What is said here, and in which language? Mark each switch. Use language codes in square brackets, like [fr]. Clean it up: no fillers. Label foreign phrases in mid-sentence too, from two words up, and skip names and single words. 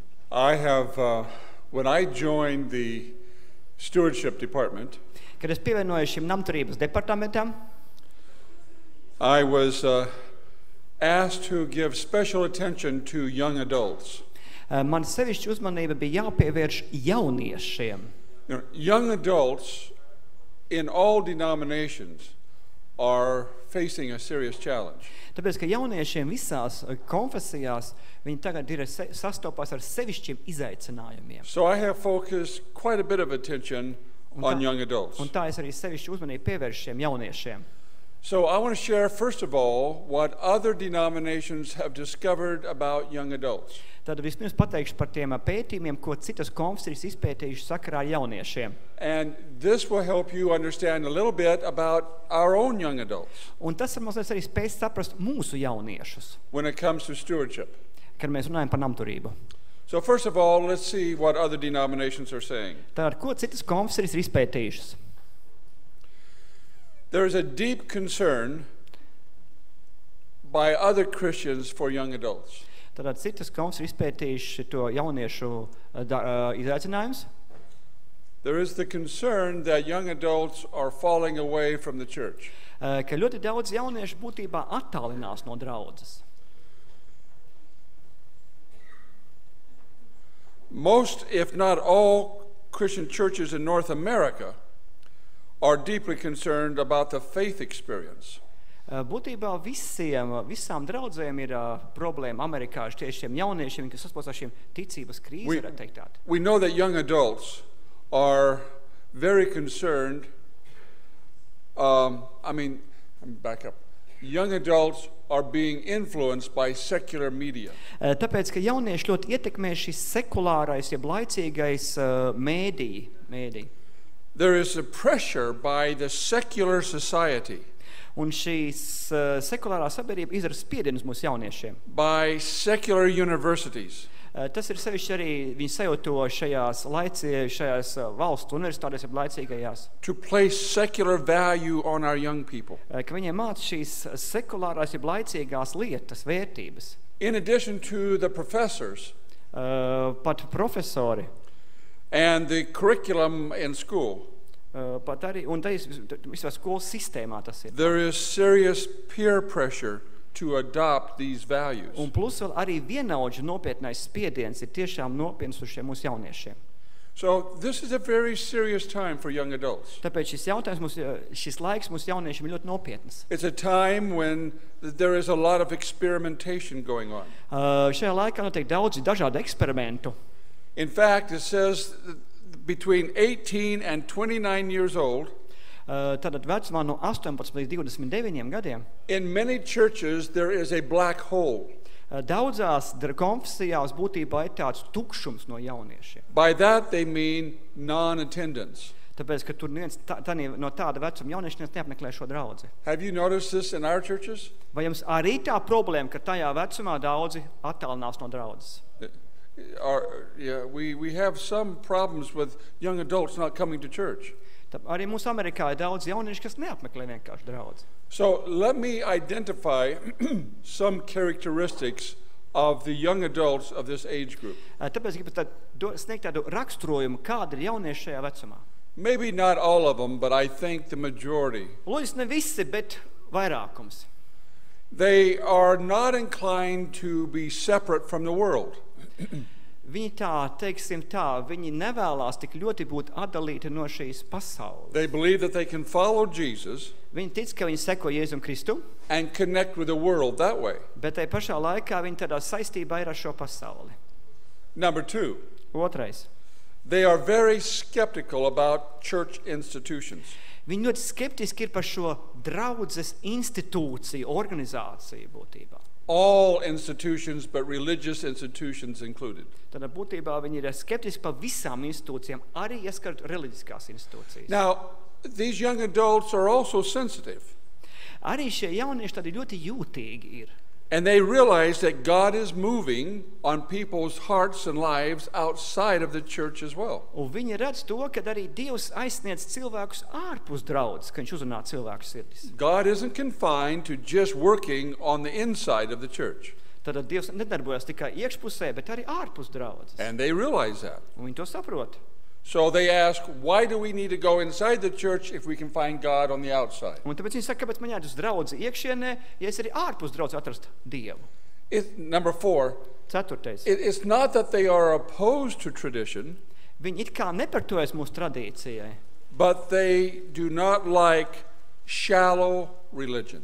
[en] I have, when I joined the stewardship department, [lv] Kad es pievienojos šim Namturības departamentam, [en] I was asked to give special attention to young adults. [lv] man sevišķi uzmanība bija jāpievērš jauniešiem. [en] You know, young adults in all denominations are facing a serious challenge. [lv] Tāpēc, ka jauniešiem visās konfesijās viņi tagad ir sastopās ar sevišķiem izaicinājumiem. [en] So I have focused quite a bit of attention on young adults. [lv] Un tā es arī sevišķi uzmanību pievēršu šiem jauniešiem. [en] So I want to share, first of all, what other denominations have discovered about young adults. [lv] Tad vispirms pateikšu par tiem pētījumiem, ko citas konfesijas izpētījuši sakarā ar jauniešiem. [en] And this will help you understand a little bit about our own young adults [lv] Un tas mazliet arī spēj saprast mūsu jauniešus, [en] when it comes to stewardship. [lv] kad mēs runājam par namturību. [en] So first of all, let's see what other denominations are saying. [lv] Tātad, ko citas konfesijas ir izpētījušas? [en] There is a deep concern by other Christians for young adults. [lv] Tātad citas konfesijas izpētījuši to jauniešu izaicinājums. [en] There is the concern that young adults are falling away from the church. [lv] Ka ļoti daudz jauniešu būtībā attālinās no draudzes. [en] Most, if not all, Christian churches in North America are deeply concerned about the faith experience. [lv] Būtībā visām draudzēm ir problēma Amerikā ar tiešiem jauniešiem, kas saspost ar šiem ticības krīzi, varētu teikt tādu. [en] We know that young adults are very concerned. Back up. Young adults are being influenced by secular media. [lv] Tāpēc, ka jaunieši ļoti ietekmē šis sekulārais, jeb laicīgais mēdī. [en] There is a pressure by the secular society, [lv] Un šīs sekulārā sabiedrība izdara spiedienus mūsu jauniešiem. [en] by secular universities, [lv] Tas ir sevišķi arī viņi sajūto šajās valstu universitātēs, jeb laicīgajās, [en] to place secular value on our young people. [lv] ka viņiem māca šīs sekulārās, jeb laicīgās lietas, vērtības. [en] In addition to the professors [lv] Pat profesori, [en] and the curriculum in school, [lv] pat arī, un visā skolas sistēmā tas ir. [en] there is serious peer pressure to adopt these values. [lv] Un plus vēl arī vienaudžu nopietnais spiediens ir tiešām nopietns uz šiem mūsu jauniešiem. [en] So this is a very serious time for young adults. [lv] Tāpēc šis laiks mūsu jauniešiem ir ļoti nopietns. [en] It's a time when there is a lot of experimentation going on. [lv] Šajā laikā notiek daudzi dažādi eksperimentu. [en] In fact, it says between 18 and 29 years old, [lv] Tātad vecumā no 18 līdz 29 gadiem [en] in many churches there is a black hole. [lv] daudzās konfesijās būtībā ir tāds tukšums no jauniešiem. [en] By that they mean non-attendance. [lv] Tāpēc, ka tur no tāda vecuma jaunieši neapmeklē šo draudzi. [en] Have you noticed this in our churches? [lv] Vai jums arī tā problēma, ka tajā vecumā daudzi attālinās no draudzes? [en] We have some problems with young adults not coming to church. [lv] Arī mūsu Amerikā ir daudz jaunieši, kas neapmeklē vienkārši draudzi. [en] So let me identify some characteristics of the young adults of this age group. [lv] Tāpēc gribu sniegt tādu raksturojumu, kāda ir jaunieši šajā vecumā. [en] Maybe not all of them, but I think the majority. [lv] Lūdzu, ne visi, bet vairākums. [en] They are not inclined to be separate from the world. [lv] Viņi viņi nevēlās tik ļoti būt atdalīti no šīs pasaules. [en] They believe that they can follow Jesus [lv] Viņi tic, ka viņi seko Jēzum Kristu, [en] and connect with the world that way. [lv] bet tai pašā laikā viņi tādā saistībā ir ar šo pasauli. [en] Number two, [lv] Otrais. [en] they are very skeptical about church institutions. [lv] Viņi ļoti skeptiski ir par šo draudzes institūciju, organizāciju būtībā. [en] All institutions, but religious institutions included. [lv] Tad būtībā viņi ir skeptiski par visām institūcijām, arī ieskart reliģiskās institūcijas. [en] Now, these young adults are also sensitive. [lv] Arī šie jaunieši tādi ļoti jūtīgi ir. [en] And they realize that God is moving on people's hearts and lives outside of the church as well. [lv] Un viņi redz to, ka arī Dievs aizsniedz cilvēkus ārpus draudzes, ka viņš uzrunā cilvēku sirdis. [en] God isn't confined to just working on the inside of the church. [lv] Tad Dievs nedarbojas tikai iekšpusē, bet arī ārpus draudzes. [en] And they realize that. [lv] Un viņi to saprot. [en] So they ask, why do we need to go inside the church if we can find God on the outside? [lv] Un tāpēc viņi saka, kāpēc man jāiet uz draudzi iekšienē, ja es arī ārpus draudzes atrast Dievu. [en] Number 4, [lv] Ceturtais. [en] it's not that they are opposed to tradition, [lv] Viņi it kā nepartojas mūsu tradīcijai, [en] but they do not like shallow religion.